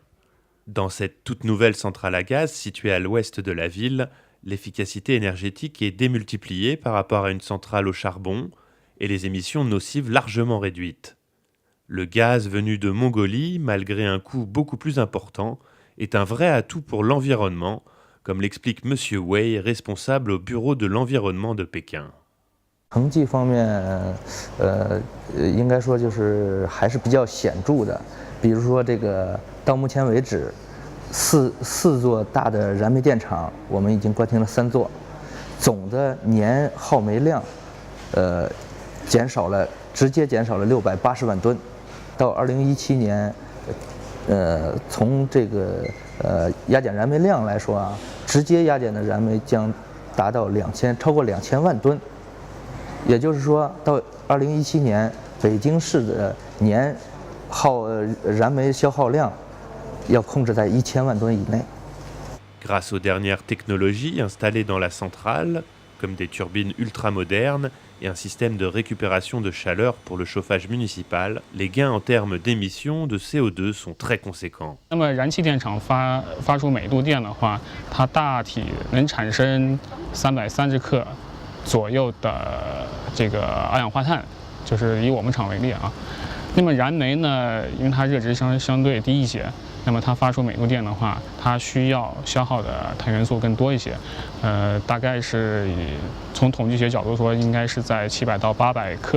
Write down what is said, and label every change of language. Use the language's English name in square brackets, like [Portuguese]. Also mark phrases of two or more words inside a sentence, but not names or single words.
[French] Dans cette toute nouvelle centrale à gaz située à l'ouest de la ville, l'efficacité énergétique est démultipliée par rapport à une centrale au charbon et les émissions nocives largement réduites. Le gaz venu de Mongolie, malgré un coût beaucoup plus important, est un vrai atout pour l'environnement, comme l'explique M. Wei, responsable au bureau de l'environnement de Pékin. [Chinese] 成绩方面，应该说就是还是比较显著的。比如说，这个到目前为止，四座大的燃煤电厂，我们已经关停了3座，总的年耗煤量，直接减少了680万吨。到2017年，从这个压减燃煤量来说啊，直接压减的燃煤将达到超过2000万吨。也就是说，到2017年，北京市的年燃煤消耗量要控制在1000万吨以内。 [French] Grâce aux dernières technologies installées dans la centrale, comme des turbines ultramodernes et un système de récupération de chaleur pour le chauffage municipal, les gains en termes d'émissions de CO2 sont très conséquents. [Chinese] 那么燃气电厂发出每度电的话，它大体能产生330克左右的这个二氧化碳，就是以我们厂为例啊。那么燃煤呢，因为它热值相对低一些，那么它发出每度电的话，它需要消耗的碳元素更多一些，大概是从统计学角度说，应该是在700到800克。